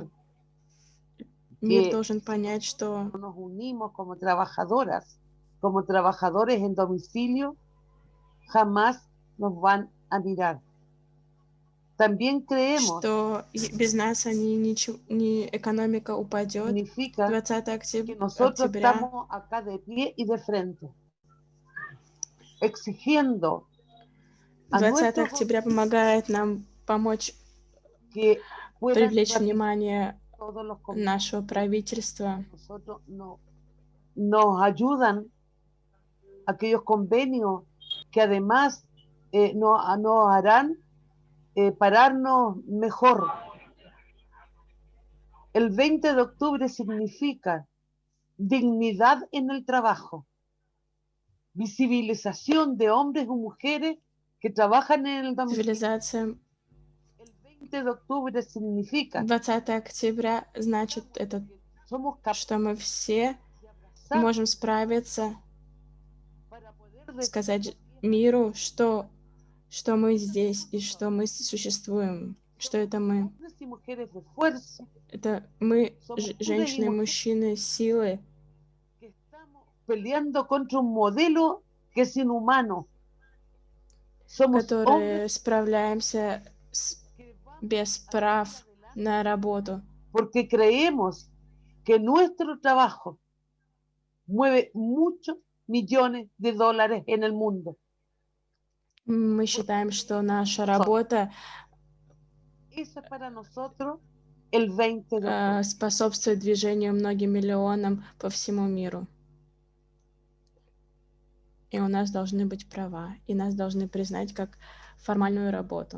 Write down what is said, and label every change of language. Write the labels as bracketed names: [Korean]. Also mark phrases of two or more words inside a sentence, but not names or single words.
[Russian] Мир должен понять, что [Spanish] nos unimos como trabajadoras, como trabajadores en domicilio, jamás nos van a mirar. También creemos [Russian] что без нас экономика упадет. [Spanish] 20 que nosotros estamos acá de pie y de frente, exigiendo [Russian] 20 октября помогает нам помочь привлечь внимание нашего правительства. [Spanish] Nos ayudan aquellos convenios que además nos harán pararnos mejor. El 20 de octubre significa dignidad en el trabajo, visibilización de hombres y mujeres que trabajan en el domicilio. El 20 de octubre significa [Russian] 20 октября значит это, что мы все можем справиться, сказать миру, что мы здесь и что мы существуем, что это мы. Это мы, женщины и мужчины, силы, которые справляемся без прав на работу. [Spanish] Porque creemos que nuestro trabajo mueve muchos millones de dólares en el mundo. [Russian] Мы считаем, что наша работа [Spanish] el 20 de octubre. [Russian] способствует движению многим миллионам по всему миру. И у нас должны быть права, и нас должны признать как формальную работу.